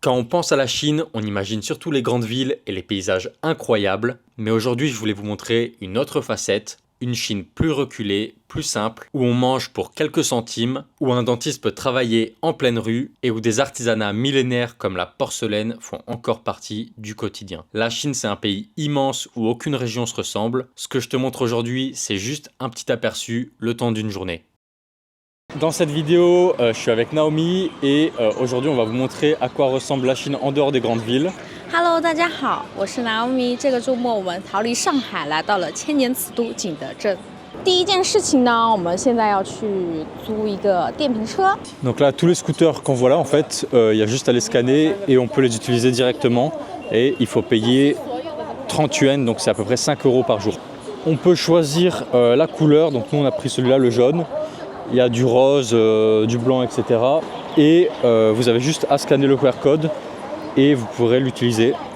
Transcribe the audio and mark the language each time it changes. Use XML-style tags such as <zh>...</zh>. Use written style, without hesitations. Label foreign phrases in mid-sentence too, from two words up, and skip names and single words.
<fr>Quand on pense à la Chine, on imagine surtout les grandes villes et les paysages incroyables, mais aujourd'hui je voulais vous montrer une autre facette, une Chine plus reculée, plus simple, où on mange pour quelques centimes, où un dentiste peut travailler en pleine rue et où des artisanats millénaires comme la porcelaine font encore partie du quotidien. La Chine, c'est un pays immense où aucune région se ressemble. Ce que je te montre aujourd'hui, c'est juste un petit aperçu le temps d'une journée. Dans cette vidéo, je suis avec Naomi et aujourd'hui on va vous montrer à quoi ressemble la Chine en dehors des grandes villes.</fr> <zh>Hello， 大家好，我是 Naomi。这个周末我们逃离上海，来到了千年瓷都景德镇。第一件事情呢，我们现在要去租一个电瓶车。</zh> <fr>Donc là, tous les scooters qu'on voit là, en fait, il y a juste à les scanner et on peut les utiliser directement. Et il faut payer 30 yuan, donc c'est à peu près 5 € par jour. On peut choisir la couleur, donc nous on a pris celui-là, le jaune. Il y a du rose, du blanc, etc. Et vous avez juste à scanner le QR code et vous pourrez l'utiliser.</fr>